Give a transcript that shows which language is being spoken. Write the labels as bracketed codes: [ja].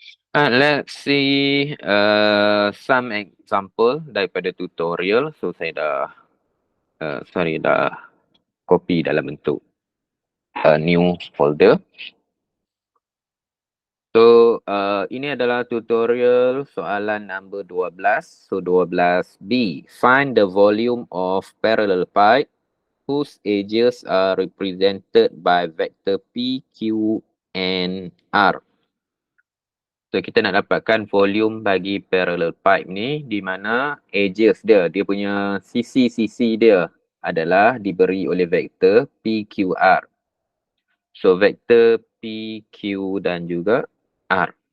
[en] Let's see some example daripada tutorial. [ms] So saya dah copy dalam bentuk [en] new folder. [ms] So ini adalah tutorial soalan [en] number 12. So 12B, find the volume of parallel pipe whose edges are represented by vector P, Q, and R. [ms] So kita nak dapatkan volume bagi parallel pipe ni, di mana edges dia punya sisi-sisi dia adalah diberi oleh vektor P, Q, R. So vektor P, Q dan juga R.